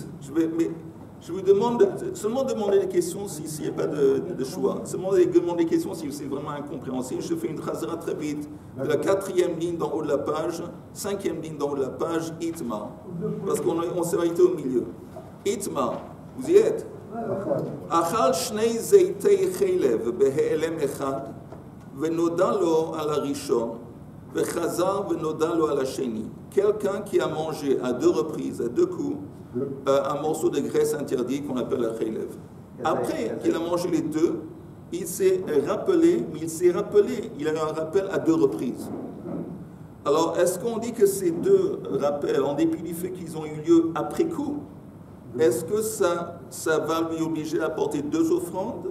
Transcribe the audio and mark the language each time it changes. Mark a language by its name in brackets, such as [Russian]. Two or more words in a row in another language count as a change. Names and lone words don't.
[French] Je vous demande seulement demander des questions s'il n'y a pas de choix. Seulement demander des questions si c'est vraiment incompréhensible. Je fais une tracera très vite. De la 4e ligne d'en haut de la page, 5e ligne d'en haut de la page, Itma. Parce qu'on s'est arrêté au milieu. Itma, vous y êtes? [Hebrew] אכל שני זיתי חלב בהעלם אחד ונודע לו על הראשון וחזר ונודע לו על השני. [French] Quelqu'un qui a mangé à 2 reprises, à 2 coups, un morceau de graisse interdit qu'on appelle la chelev. Après qu'il a mangé les 2, il s'est rappelé, il a eu un rappel à 2 reprises. Alors, est-ce qu'on dit que ces 2 rappels, en dépit du fait qu'ils ont eu lieu après coup, est-ce que ça va lui obliger à apporter 2 offrandes?